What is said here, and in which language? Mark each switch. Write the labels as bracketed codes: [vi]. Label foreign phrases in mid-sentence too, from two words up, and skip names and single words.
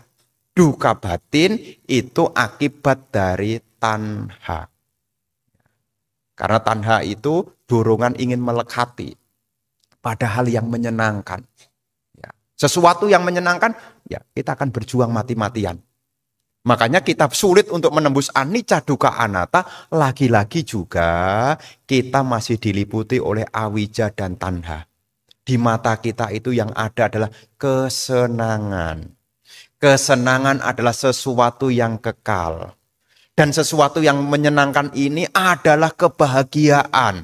[id] Duka batin itu akibat dari tanha. Karena tanha itu dorongan ingin melekati pada hal yang menyenangkan. Sesuatu yang menyenangkan, ya kita akan berjuang mati-matian. Makanya kita sulit untuk menembus [pi] anicca dukkha anatta, [id] lagi-lagi juga kita masih diliputi oleh awija dan tanha. Di mata kita itu yang ada adalah kesenangan. Kesenangan adalah sesuatu yang kekal. Dan sesuatu yang menyenangkan ini adalah kebahagiaan.